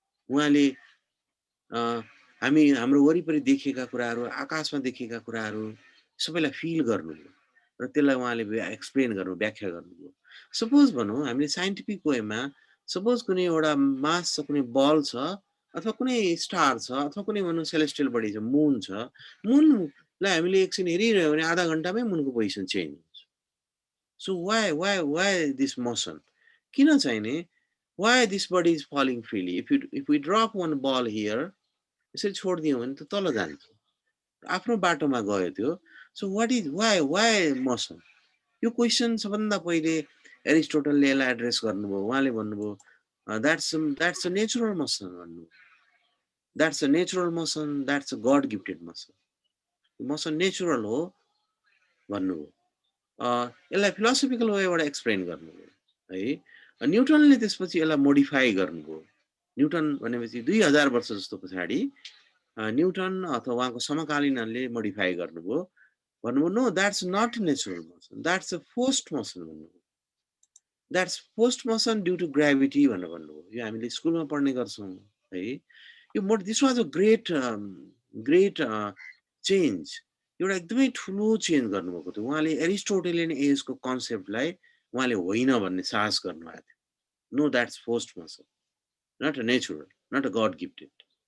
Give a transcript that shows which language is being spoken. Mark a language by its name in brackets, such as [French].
[Nepali] उहाँले हाम्रो वरिपरि देखेका कुराहरू, आकाशमा देखेका कुराहरू सबैलाई फिल गर्नुभयो र त्यसलाई उहाँले एक्सप्लेन गर्नु, व्याख्या गर्नुभयो। सपोज भनौँ हामीले साइन्टिफिक वेमा, सपोज कुनै एउटा मास छ, कुनै बल छ, अथवा कुनै स्टार छ, अथवा कुनै भनौँ सेलेस्टियल बडी छ, मुन छ। मुनलाई हामीले एकछिन हेरिरह्यो भने आधा घन्टामै मुनको पोजिसन चेन्ज हुन्छ। [English] so why this motion [Nepali] किन चाहिने? [English] Why this body is falling freely? If we drop one ball here, [Nepali] यसरी छोडिदियौँ भने त तल जान्छ, आफ्नो बाटोमा गयो त्यो। [English] so why motion, [Nepali] यो क्वेसन सबभन्दा पहिले एरिस्टोटलले यसलाई एड्रेस गर्नुभयो। उहाँले भन्नुभयो [English] That's a natural motion भन्नुभयो। That's a natural motion, that's a god gifted motion, motion natural [Nepali] हो भन्नुभयो। यसलाई फिलोसफिकल वेबाट एक्सप्लेन गर्नुभयो है। न्युटनले त्यसपछि यसलाई मोडिफाई गर्नुभयो। न्युटन भनेपछि 2000 वर्ष जस्तो पछाडि न्युटन अथवा उहाँको समकालीनहरूले मोडिफाई गर्नुभयो। भन्नुभयो [English] No that's not natural motion, that's a forced motion भन्नुभयो। That's forced motion due to gravity [Nepali] भनेर भन्नुभयो। यो हामीले स्कुलमा पढ्ने गर्छौँ है। यो [English] this was a great change, [Nepali] एउटा एकदमै ठुलो चेन्ज गर्नुभएको थियो उहाँले। एरिस्टोटेलियन एजको कन्सेप्टलाई उहाँले होइन भन्ने साहस गर्नुभएको थियो। [English] No that's forced motion, not a natural, not a god gifted.